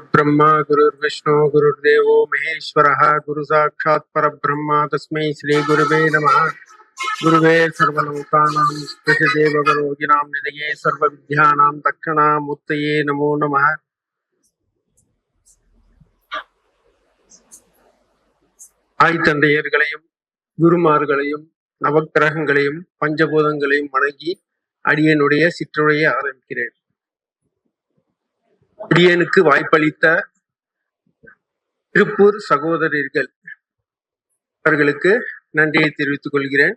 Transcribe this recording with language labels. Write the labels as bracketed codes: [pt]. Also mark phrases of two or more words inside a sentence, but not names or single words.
[sa] गुरुर्ब्रह्मा गुरुर्विष्णु गुरुर्देवो महेश्वरः गुरु साक्षात् परब्रह्म तस्मै श्री गुरुवे नमः। गुरुवे सर्वलोकानां देवगणोगिनां निधये सर्वविद्यानां दक्षिणामूर्तये नमो नमः। [ta] ஆய் தந்தையர்களையும் குருமார்களையும் நவக்கிரகங்களையும் பஞ்சபூதங்களையும் வணங்கி அடியனுடைய சிற்றுரையை ஆரம்பிக்கிறேன். அடியனுக்கு வாய்ப்பளித்த திருப்பூர் சகோதரர்கள் அவர்களுக்கு நன்றியை தெரிவித்துக் கொள்கிறேன்.